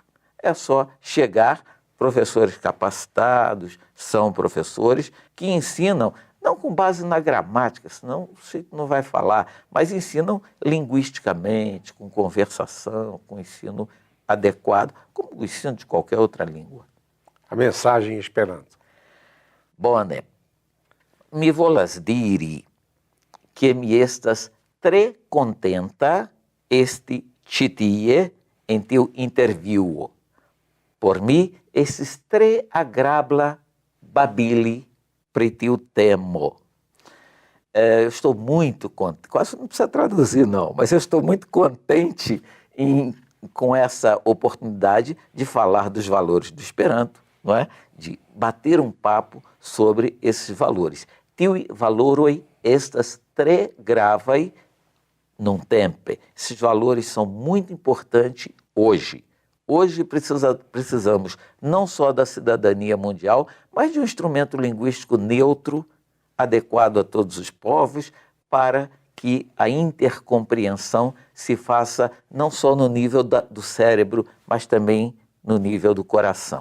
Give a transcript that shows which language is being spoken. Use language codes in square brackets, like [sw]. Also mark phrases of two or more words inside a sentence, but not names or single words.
[pt] É só chegar, professores capacitados, são professores que ensinam, não com base na gramática, senão você não vai falar, mas ensinam linguisticamente, com conversação, com ensino adequado, como o ensino de qualquer outra língua. A mensagem em Esperanto. [eo] Bone, mi volas diri que mi estas tre contenta esti ĉi tie en tiu intervjuo. Por mi estis tre agrabla babili pri tiu temo. [pt] Eu estou muito contente, quase não precisa traduzir não, mas eu estou muito contente com essa oportunidade de falar dos valores do Esperanto, não é? De bater um papo sobre esses valores. [eo] Tiui valoroi estas tre gravaj nuntempe. [pt] Esses valores são muito importantes hoje. Hoje precisamos não só da cidadania mundial, mas de um instrumento linguístico neutro, adequado a todos os povos, para que a intercompreensão se faça não só no nível do cérebro, mas também no nível do coração.